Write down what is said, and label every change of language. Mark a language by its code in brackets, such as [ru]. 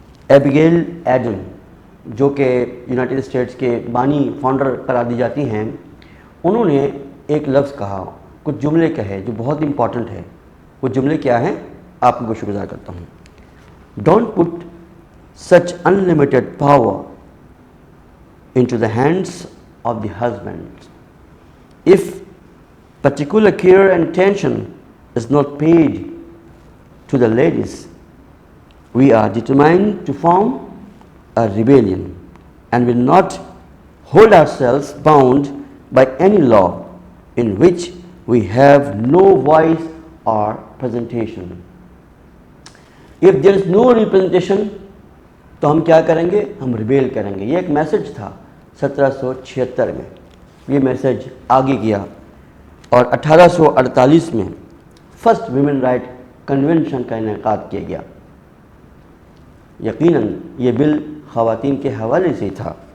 [ur] ایبیگیل Eden, جو کہ United States کے بانی فاؤنڈر قرار دی جاتی ہیں، انہوں نے ایک لفظ کہا، کچھ جملے کہے جو بہت امپورٹنٹ ہے۔ وہ جملے کیا ہیں، آپ کو شکر گزار کرتا ہوں۔ [en] Don't put such unlimited power into the hands of the husband. If particular care and attention is not paid to the ladies, we are determined to form a rebellion and will not hold ourselves bound by any law in which we have no voice or presentation. If there is no representation, [ur] تو ہم کیا کریں گے؟ ہم rebel کریں گے۔ یہ ایک میسج تھا 1776 میں، یہ میسج آگے گیا، اور 1848 میں فرسٹ ویمن رائٹ کنونشن کا انعقاد کیا گیا۔ یقیناً یہ بل خواتین کے حوالے سے تھا۔